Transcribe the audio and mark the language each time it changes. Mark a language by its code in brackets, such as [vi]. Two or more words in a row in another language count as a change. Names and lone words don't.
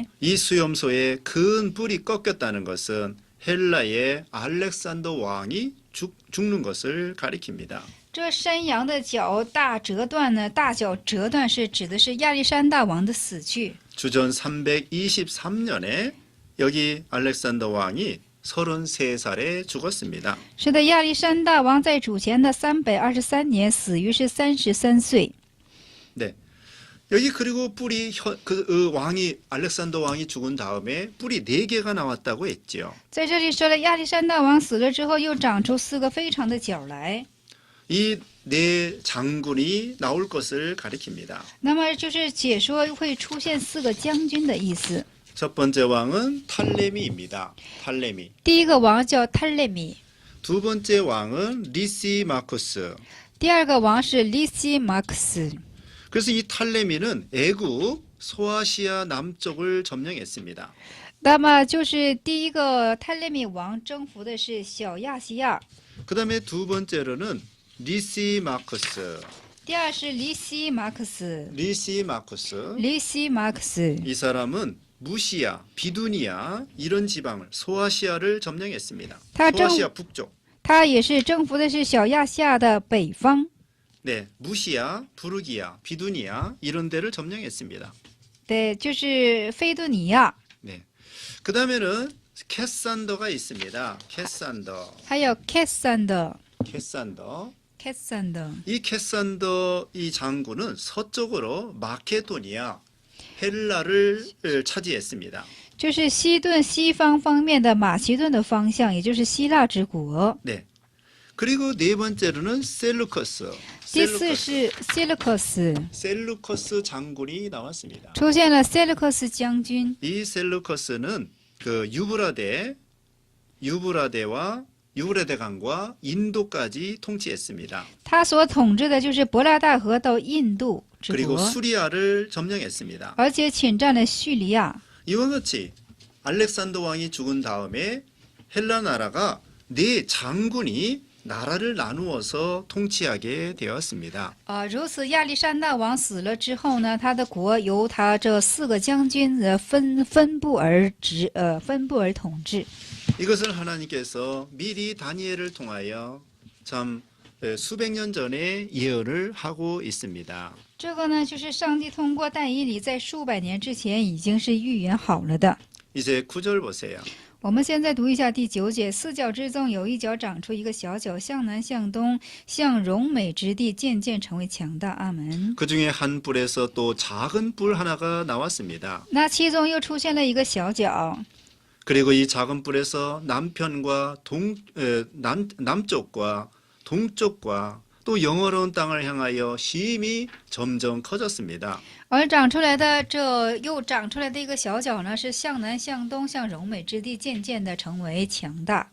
[ko] 이 수염소의 큰 뿔이 꺾였다는 것은 헬라의 알렉산더 왕이 죽는 것을 가리킵니다. [zh] 这山羊的脚大折断呢，大脚折断是指的是亚历山大王的死去。 [ko] 주전 323년에 여기 알렉산더 왕이 33살에 죽었습니다. [zh] 是的，亚历山大王在主前的323年死于是33岁。 [ko] 네. 여기 그리고 뿔이 왕이 알렉산더 왕이 죽은 다음에 뿔이 4개가 나왔다고 했지요. [zh] 在这里说了，亚历山大王死了之后，又长出4个非常的角来。 [ko] 이 4 장군이 나올 것을 가리킵니다. [zh] 那么就是解说会出现4个将军的意思。 [ko] 첫 번째 왕은 탈레미입니다. 탈레미. [zh] 第一个王叫泰勒米， [ko] 두 번째 왕은 리시마쿠스. [zh] 第二个王是利西马克斯。 [ko] 그래서 이 탈레미는 애굽 소아시아 남쪽을 점령했습니다. [zh] 那么就是第一个泰勒米王征服的是小亚细亚， [ko] 그다음에 두 번째로는 리시마쿠스. [zh] 第二是利西马克斯。 [ko] 리시마쿠스. [zh] 利西马克斯， [ko] 이 사람은 무시아, 비두니아 이런 지방을 소아시아를 점령했습니다. 소아시아 북쪽. [zh] 他也是征服的是小亚细亚的北方。 [ko] 네, 무시아, 부르기아, 비두니아 이런 데를 점령했습니다. [zh] 对，就是菲多尼亚， [ko] 네. 그다음에는 캐산더가 있습니다. 캐산더. [zh] 还有凯散的， [ko] 캐산더. [zh] 凯散的。 [ko] 이 캐산더 이 장군은 서쪽으로 마케도니아, 헬라를 차지했습니다. [zh] 就是西顿西方方面的马其顿的方向，也就是希腊之国。 [ko] 네. 그리고 네 번째로는 셀루커스. [zh] 第四是塞勒克斯， [ko] 셀루커스 장군이 나왔습니다. [zh] 出现了塞勒克斯将军。 [ko] 이 셀루커스는 그 유브라데 유브라데 강과 인도까지 통치했습니다. [zh] 他所统治的就是伯拉大河到印度之 [ko] 그리고 [zh] 国， [ko] 수리아를 점령했습니다. [zh] 而且侵占了叙利亚。 [ko] 이와 같이 알렉산더 왕이 죽은 다음에 헬라 나라가 네 장군이 나라를 나누어서 통치하게 되었습니다. [zh] 如此亚历山大王死了之后呢，他的国由他这4个将军分布而统治。 [ko] 이것을 하나님께서 미리 다니엘을 통하여 참 수백 년 전에 예언을 하고 있습니다. [zh] 这个呢，就是上帝通过但以理在数百年之前已经是预言好了的。 [ko] 이제 9절 보세요. [zh] 我们现在读一下第9节：四角之中有一角长出一个小角，向南向东，向荣美之地，渐渐成为强大。阿门。 [ko] 그 중에 한 뿔에서 또 작은 뿔 하나가 나왔습니다. [zh] 那其中又出现了一个小角， [ko] 그리고 이 작은 뿔에서 남쪽과 동쪽과 또 영어로운 땅을 향하여 심히 점점 커졌습니다. [zh] 而又长出来的一个小角呢，是向南向东，向荣美之地，渐渐的成为强大。